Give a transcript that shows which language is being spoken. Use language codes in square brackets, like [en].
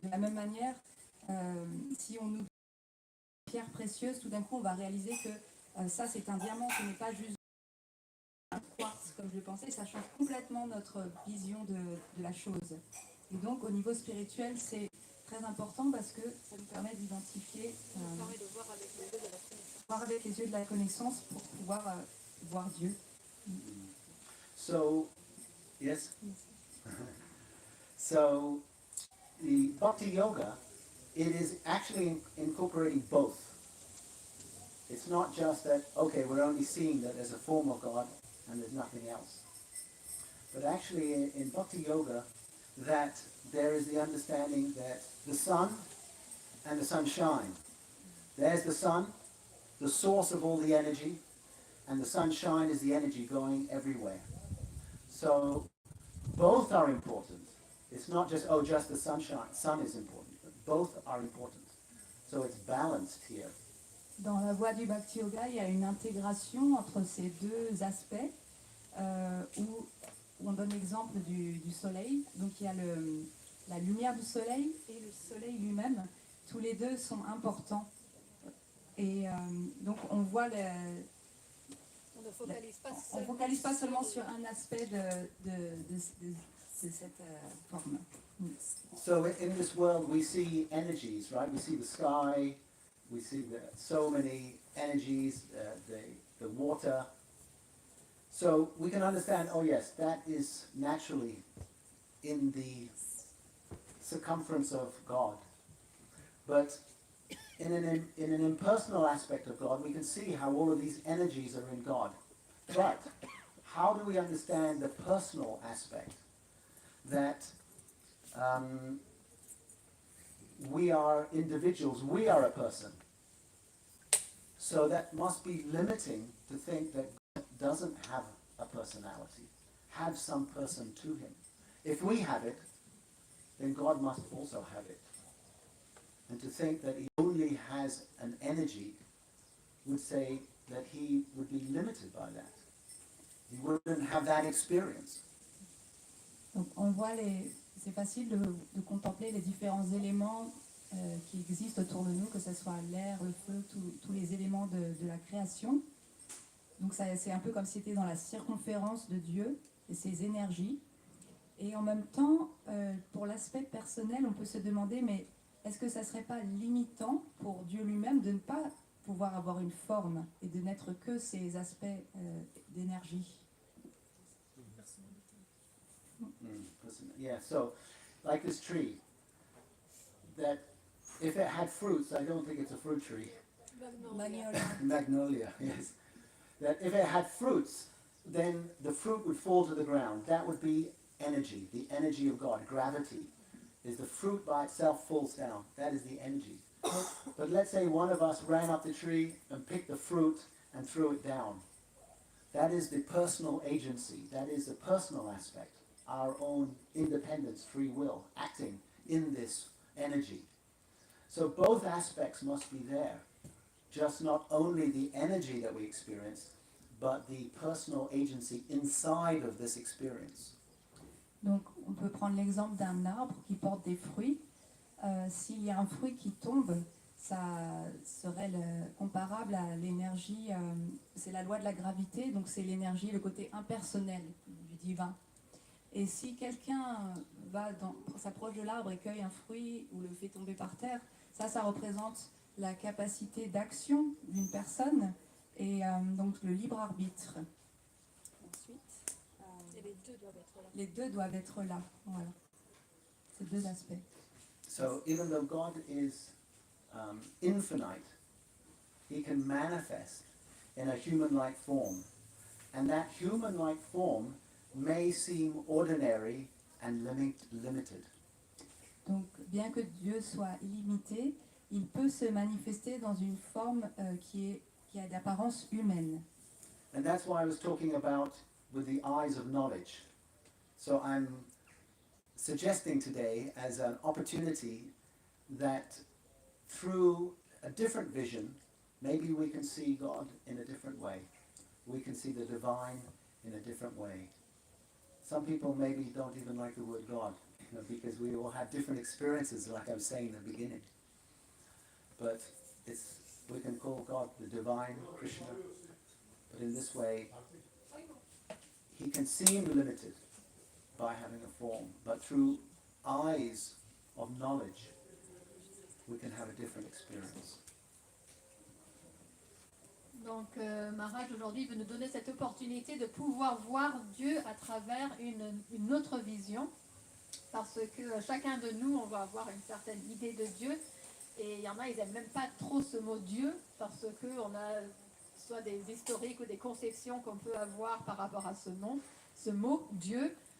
[fr] De la même manière, si on nous dit une pierre précieuse, tout d'un coup on va réaliser que ça c'est un diamant, ce n'est pas juste un quartz comme je le pensais, ça change complètement notre vision de la chose. Et donc au niveau spirituel, c'est très important parce que ça nous permet d'identifier, Ça permet de voir avec les yeux de la connaissance. voir avec les yeux de la connaissance pour pouvoir voir Dieu. [en] So, yes? So, the Bhakti Yoga, it is actually incorporating both. It's not just that, okay, we're only seeing that there's a form of God and there's nothing else. But actually in Bhakti Yoga, that there is the understanding that the sun and the sunshine, there's the sun, the source of all the energy, and the sunshine is the energy going everywhere. So both are important. It's not just, oh, just the sunshine. Sun is important, but both are important. So it's balanced here. [fr] Dans la voie du Bhakti Yoga, il y a une intégration entre ces deux aspects où on donne l'exemple du soleil. Donc il y a la lumière du soleil et le soleil lui-même. Tous les deux sont importants. Et donc on voit On ne focalise pas on ne focalise pas seulement sur un aspect de cette forme. [en] So in this world we see energies, right? We see the sky, we see so many energies, the water. So we can understand, oh yes, that is naturally in the circumference of God. But in an impersonal aspect of God, we can see how all of these energies are in God. But how do we understand the personal aspect? That we are individuals, we are a person. So that must be limiting to think that God doesn't have a personality, have some person to him. If we have it, then God must also have it. And to think that he only has an energy would say that he would be limited by that. He wouldn't have that experience. [fr] Donc on voit c'est facile de contempler les différents éléments qui existent autour de nous, que ce soit l'air, le feu, tous les éléments de la création. Donc c'est un peu comme si c'était dans la circonférence de Dieu et ses énergies. Et en même temps, pour l'aspect personnel, on peut se demander, mais est-ce que ça ne serait pas limitant pour Dieu lui-même de ne pas pouvoir avoir une forme et de n'être que ces aspects d'énergie? [en] Yeah, so like this tree, that if it had fruits, I don't think it's a fruit tree. Magnolia. Magnolia, yes. That if it had fruits, then the fruit would fall to the ground. That would be energy, the energy of God. Gravity is the fruit by itself falls down. That is the energy. But let's say one of us ran up the tree and picked the fruit and threw it down. That is the personal agency. That is the personal aspect. Our own independence, free will, acting in this energy. So both aspects must be there. Just not only the energy that we experience, but the personal agency inside of this experience. [fr] Donc on peut prendre l'exemple d'un arbre qui porte des fruits. S'il y a un fruit qui tombe, ça serait comparable à l'énergie, c'est la loi de la gravité, donc c'est l'énergie, le côté impersonnel du divin. Et si quelqu'un s'approche de l'arbre et cueille un fruit ou le fait tomber par terre, ça représente la capacité d'action d'une personne et donc le libre arbitre. Ensuite, Et les deux doivent être là. les deux doivent être là. Voilà. Ces deux aspects. [en] So even though God is infinite, he can manifest in a human-like form. And that human-like form may seem ordinary and limited. [fr] Donc, bien que Dieu soit illimité, il peut se manifester dans une forme qui a d'apparence humaine. [en] And that's why I was talking about with the eyes of knowledge. So I'm suggesting today as an opportunity that through a different vision, maybe we can see God in a different way. We can see the divine in a different way. Some people maybe don't even like the word God, because we all have different experiences, like I was saying in the beginning. But we can call God the divine, Krishna. But in this way, he can seem limited by having a form, but through eyes of knowledge, we can have a different experience. [fr] Donc Maharaj aujourd'hui veut nous donner cette opportunité de pouvoir voir Dieu à travers une autre vision, parce que chacun de nous, on va avoir une certaine idée de Dieu, et il y en a, ils n'aiment même pas trop ce mot Dieu, parce qu'on a soit des historiques ou des conceptions qu'on peut avoir par rapport à ce mot Dieu.